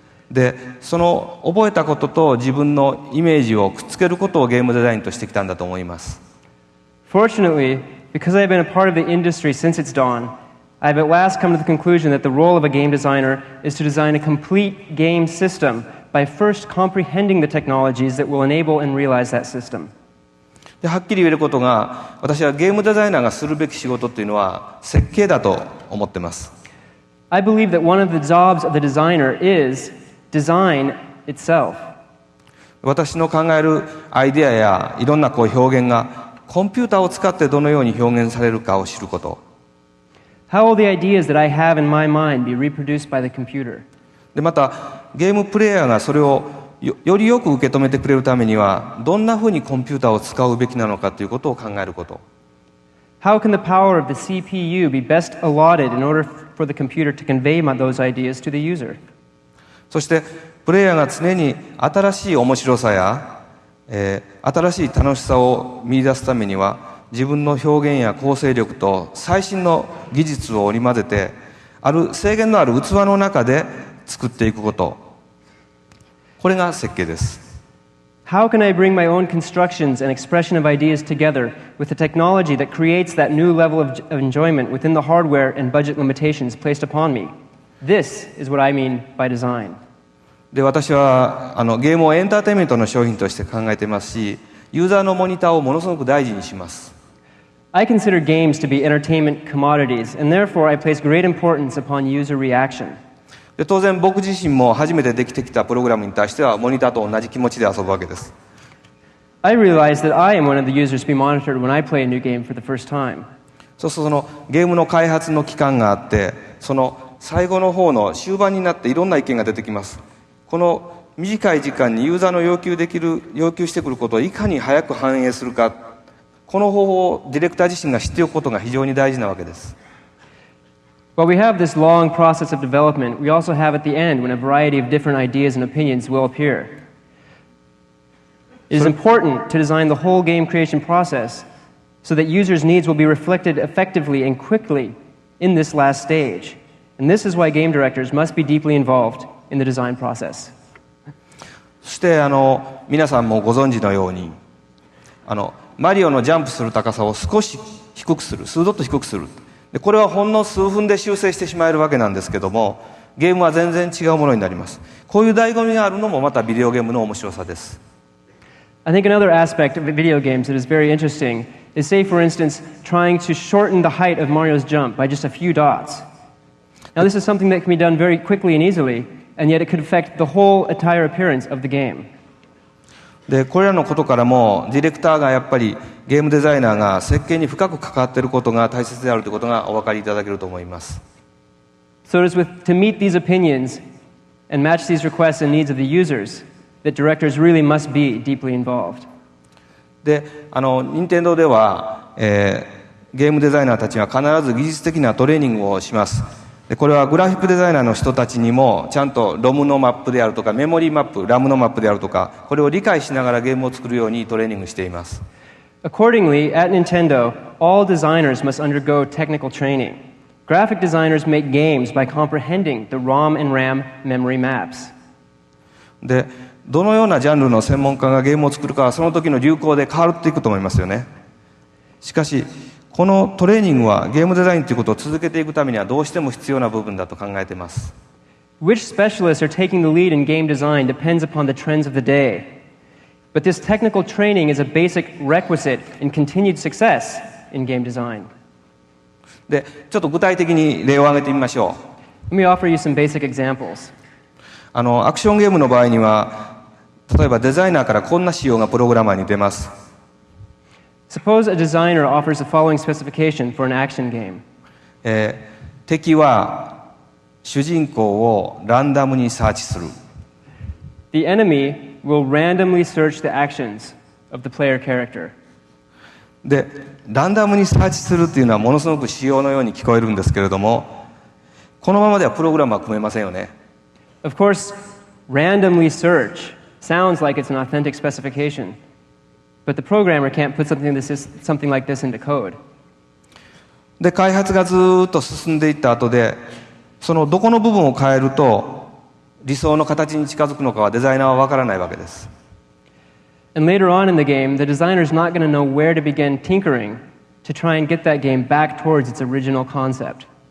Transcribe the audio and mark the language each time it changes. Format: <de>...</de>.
<ja>で覚えたことと自分のイメージをくっつけることをゲームデザインとしてきたんだと思います。</ja> <en>Fortunately, because I have been a part of the industry since its dawn, I have at last come to the conclusion that the role of a game designer is to design a complete game system by first comprehending the technologies that will enable and realize that system.</en> <ja>ではっきり言えることが、私はゲームデザイナーがするべき仕事というのは設計だと思っています。</ja> <en>I believe that one of the jobs of the designer is design itself.</en> <ja>私の考えるアイデアやいろんな表現がコンピューターを使ってどのように表現されるかを知ること。</ja> <en>How will the ideas that I have in my mind be reproduced by the computer?</en> <ja>でまたゲームプレイヤーがそれをよりよく受け止めてくれるためにはどんなふうにコンピューターを使うべきなのかということを考えること。</ja> <en>How can the power of the CPU be best allotted in order for the computer to convey those ideas to the user?</en> <ja>そしてプレイヤーが常に新しい面白さや、新しい楽しさを見出すためには自分の表現や構成力と最新の技術を織り交ぜてある制限のある器の中で作っていくこと、これが設計です。</ja> <en>How can I bring my own constructions and expression of ideas together with the technology that creates that new level of enjoyment within the hardware and budget limitations placed upon me? This is what I mean by design.</en> <ja>で私はゲームをエンターテインメントの商品として考えていますし、ユーザーのモニターをものすごく大事にします。</ja> <en>I consider games to be entertainment commodities, and therefore I place great importance upon user reaction.</en> <ja>で当然僕自身も初めてできてきたプログラムに対してはモニターと同じ気持ちで遊ぶわけです。</ja> <en>I realize that I am one of the users to be monitored when I play a new game for the first time.</en> <ja>そうするとゲームの開発の期間があって、最後の方の終盤になっていろんな意見が出てきます。この短い時間にユーザーの要求してくることをいかに早く反映するか、この方法をディレクター自身が知っておくことが非常に大事なわけです。</ja> <en>While we have this long process of development, we also have at the end when a variety of different ideas and opinions will appear. It is important to design the whole game creation process so that users' needs will be reflected effectively and quickly in this last stage. And this is why game directors must be deeply involved in the design process.</en> <ja>そして皆さんもご存知のようにマリオのジャンプする高さを少し低くする、数ドット低くする。でこれはほんの数分で修正してしまえるわけなんですけども、ゲームは全然違うものになります。こういう醍醐味があるのもまたビデオゲームの面白さです。</ja> <en>I think another aspect of video games that is very interesting is, say, for instance, trying to shorten the height of Mario's jump by just a few dots. Now, this is something that can be done very quickly and easily, and yet it could affect the whole entire appearance of the game.</en> <ja>でこれらのことからもディレクターがやっぱりゲームデザイナーが設計に深く関わっていることが大切であるということがお分かりいただけると思います。</ja> <en>So it is to meet these opinions and match these requests and needs of the users that directors really must be deeply involved.</en> <ja>で任天堂では、ゲームデザイナーたちは必ず技術的なトレーニングをします。でこれはグラフィックデザイナーの人たちにもちゃんとロムのマップであるとかメモリーマップ、ラムのマップであるとかこれを理解しながらゲームを作るようにトレーニングしています。</ja> <en>Accordingly, at Nintendo, all designers must undergo technical training. Graphic designers make games by comprehending the ROM and RAM memory maps.</en> <ja>でどのようなジャンルの専門家がゲームを作るかはその時の流行で変わっていくと思いますよね。しかしこのトレーニングはゲームデザインということを続けていくためにはどうしても必要な部分だと考えています。</ja> <en>Which specialists are taking the lead in game design depends upon the trends of the day. But this technical training is a basic requisite in continued success in game design.</en> <ja>でちょっと具体的に例を挙げてみましょう。</ja> <en>Let me offer you some basic examples.</en> <ja>アクションゲームの場合には例えばデザイナーからこんな仕様がプログラマーに出ます。</ja> <en>Suppose a designer offers the following specification for an action game.</en> <ja>敵は主人公をランダムにサーチする。</ja> <en>The enemy will randomly search the actions of the player character.</en> <ja>で、ランダムにサーチするっていうのはものすごく仕様のように聞こえるんですけれども、このままではプログラムは組めませんよね。</ja> <en>Of course, randomly search sounds like it's an authentic specification. But the programmer can't put something like this into code.</en> <ja>で、開発がずっと進んでいった後で、そのどこの部分を変えると理想の形に近づくのかはデザイナーは分からないわけです。</ja> <en>And later on in the game, the designer's not going to know where to begin tinkering to try and get that game back towards its original concept.</en>